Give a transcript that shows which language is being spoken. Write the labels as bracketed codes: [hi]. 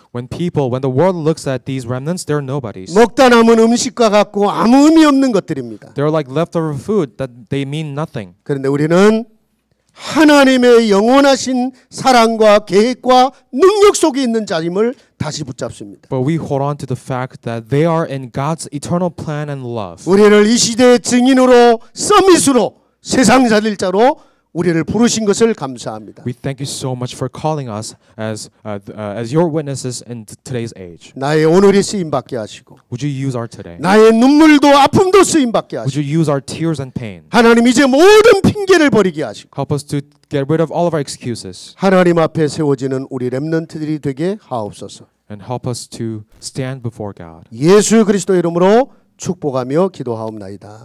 [en] When the world looks at these remnants, they're nobodies. [ko] 먹다 남은 음식과 같고 아무 의미 없는 것들입니다. [en] They're like leftover food that they mean nothing. [ko] 그런데 우리는 하나님의 영원하신 사랑과 계획과 능력 속에 있는 자임을 다시 붙잡습니다. [en] But we hold on to the fact that they are in God's eternal plan and love. [ko] 우리를 이 시대의 증인으로 서밋으로 세상 살릴 자로 우리를 부르신 것을 감사합니다. [en] We thank you so much for calling us as your witnesses in today's age. [ko] 나의 오늘이 쓰임 받게 하시고 [en] Would you use our today? [ko] 나의 눈물도 아픔도 쓰임 받게 [en] Would [ko] 하시고 [en] you use our tears and pain? [ko] 하나님 이제 모든 핑계를 버리게 하시고 [en] Help us to get rid of all of our excuses [ko] 하나님 앞에 세워지는 우리 렘넌트들이 되게 하옵소서. [en] and help us to stand before God. [ko] 예수 그리스도 이름으로 축복하며 기도하옵나이다.